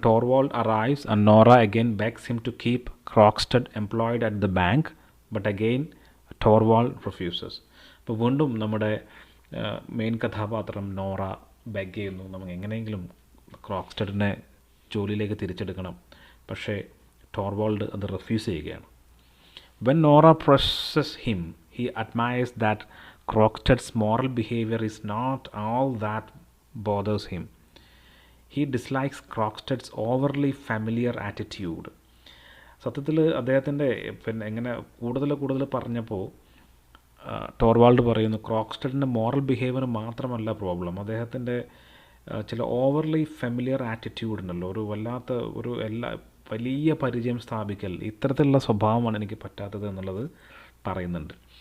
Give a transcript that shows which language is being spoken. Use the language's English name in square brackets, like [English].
[English] Torvald arrives and Nora again begs him to keep Krogstad employed at the bank but again Torvald refuses. [Malayalam] അപ്പോൾ വീണ്ടും നമ്മുടെ main കഥാപാത്രം Nora beg ചെയ്യുന്നു, നമുക്ക് എങ്ങനെയെങ്കിലും ക്രോക്സ്റ്റഡിനെ ജോലിയിലേക്ക് തിരിച്ചെടുക്കണം. പക്ഷേ ടോർവാൾഡ് അത് റിഫ്യൂസ് ചെയ്യുകയാണ്. [English] When Nora presses him, he admires that Crockstead's moral behavior is not all that bothers him. He dislikes Crockstead's overly familiar attitude. [Malayalam] സത്യത്തിൽ അദ്ദേഹത്തിൻ്റെ പിന്നെ എങ്ങനെ കൂടുതൽ പറഞ്ഞപ്പോൾ ടോർവാൾഡ് പറയുന്നു ക്രോക്സ്റ്റഡിൻ്റെ മോറൽ ബിഹേവിയർ മാത്രമല്ല പ്രോബ്ലം, അദ്ദേഹത്തിൻ്റെ ചില ഓവർലി ഫെമിലിയർ ആറ്റിറ്റ്യൂഡ് ഉണ്ടല്ലോ, ഒരു വല്ലാത്ത ഒരു വലിയ പരിചയം സ്ഥാപിക്കൽ, ഇത്തരത്തിലുള്ള സ്വഭാവമാണ് എനിക്ക് പറ്റാത്തത് എന്നുള്ളത് പറയുന്നുണ്ട്.